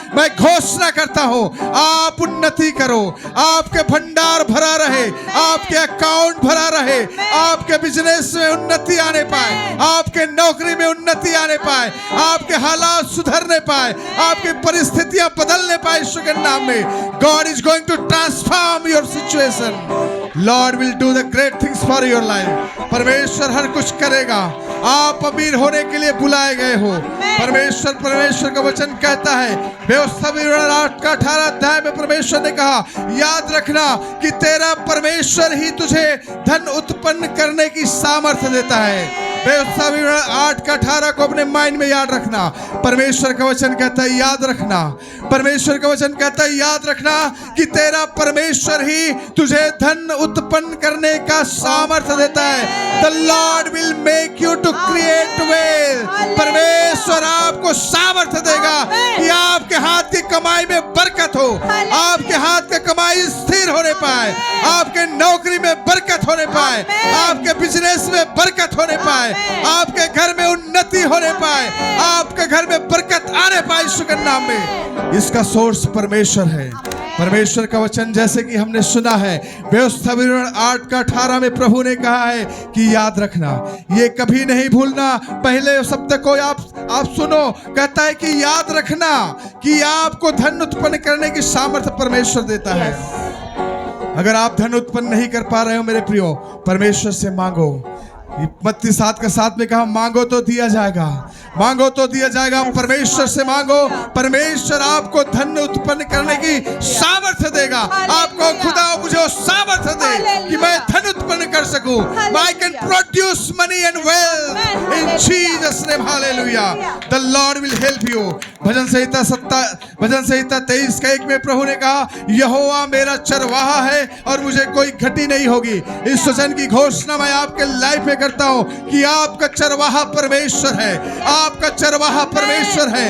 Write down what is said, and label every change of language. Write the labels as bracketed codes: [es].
[hi] मैं घोषणा करता हूँ, आप उन्नति करो, आपके भंडार भरा रहे, आपके अकाउंट भरा रहे, आपके बिजनेस में उन्नति आने पाए, आपके नौकरी में उन्नति आने पाए, आपके हालात सुधरने पाए, आपकी परिस्थितियां बदलने पाए यीशु के नाम में। [en] God is going to transform your situation. Lord will do the great things for your life. [hi] परमेश्वर हर कुछ करेगा। आप अमीर होने के लिए बुलाए गए हो। परमेश्वर का वचन कहता है, व्यवस्था विवरण 8:18 अध्याय में परमेश्वर ने कहा, याद रखना कि तेरा परमेश्वर ही तुझे धन उत्पन्न करने की सामर्थ्य देता है। व्यवस्था विवरण 8:18 को अपने माइंड में याद रखना। परमेश्वर का वचन कहता है याद रखना, परमेश्वर का वचन कहता है याद रखना कि तेरा परमेश्वर ही तुझे धन उत्पन्न करने का सामर्थ्य देता है। [en] The Lord will make you to create wealth. [hi] परमेश्वर आपको सामर्थ्य देगा कि आपके हाथ की कमाई में बरकत हो, आपके हाथ की कमाई स्थिर होने पाए, आपके नौकरी में बरकत होने पाए, आपके बिजनेस में बरकत होने पाए, आपके घर में उन्नति होने पाए, आपके घर में बरकत आने पाए यीशु के नाम में। इसका सोर्स परमेश्वर है। परमेश्वर का वचन जैसे कि हमने सुना है, व्यवस्था विवरण 8:18 में प्रभु ने कहा है कि याद रखना, ये कभी नहीं भूलना। पहले शब्द को आप सुनो, कहता है कि याद रखना कि आपको धन उत्पन्न करने की सामर्थ्य परमेश्वर देता है। अगर आप धन उत्पन्न नहीं कर पा रहे हो मेरे प्रियो, परमेश्वर से मांगो। मत्ती 7:7 में कहा, मांगो तो दिया जाएगा, मांगो तो दिया जाएगा। परमेश्वर से मांगो, परमेश्वर आपको धन उत्पन्न करने की सामर्थ्य देगा। आपको खुदा मुझे सामर्थ्य दे कि मैं धन उत्पन्न कर सकूं। [en] I can produce money and wealth in Jesus name. Hallelujah. The Lord will help you. [hi] भजन संहिता 23:1 में प्रभु ने कहा, यहोवा मेरा चरवाहा है और मुझे कोई घटी नहीं होगी। इस वचन की घोषणा मैं आपके लाइफ में करता हूं कि आपका चरवाहा परमेश्वर है, आपका चरवाहा परमेश्वर है।